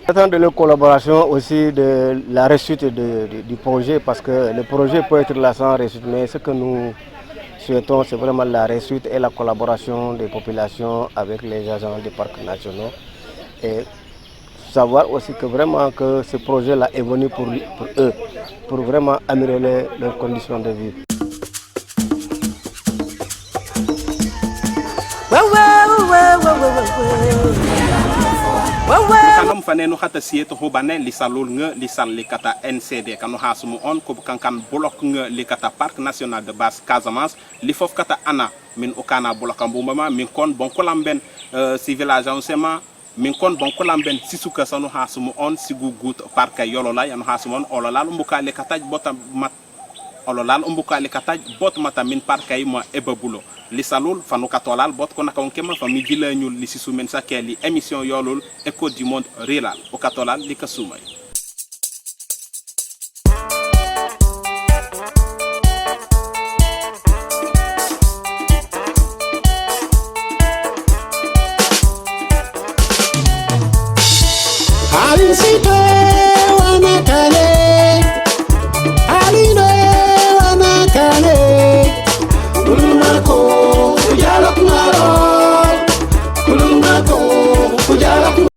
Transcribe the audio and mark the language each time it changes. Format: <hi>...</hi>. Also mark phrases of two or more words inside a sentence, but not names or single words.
<fr>J'attends de leur collaboration aussi de la réussite du projet parce que le projet peut être là sans réussite, mais ce que nous souhaitons, c'est vraiment la réussite et la collaboration des populations avec les agents des parcs nationaux. Et savoir aussi que vraiment que ce projet-là est venu pour eux, pour vraiment améliorer leurs conditions de vie.</fr> <dyo>kanam fanenu hata sieto hobane li salul nga li sal li kata NCD kanu hasumu on ko kankan bloc nga li kata parc national de Basse Casamance li fof kata ana min okana bloc ambuma min kon bon ko lamben si village ensema min kon bon ko lamben sisuka sanu hasumu on sigu gut parc yolola yanu hasumu on olala mbuka li kata botam mat ololal umbuka li kataj bot mata min parkay mo ebabulo li salul fanu katolal bot ko nakon kema fami jila ñul li sisu men sakeli émission yolul écho du monde rural o katolal li kasumay Alinsito wanakale Alino wanakale Kulunako kujalak marol Kulunako kujalak</dyo>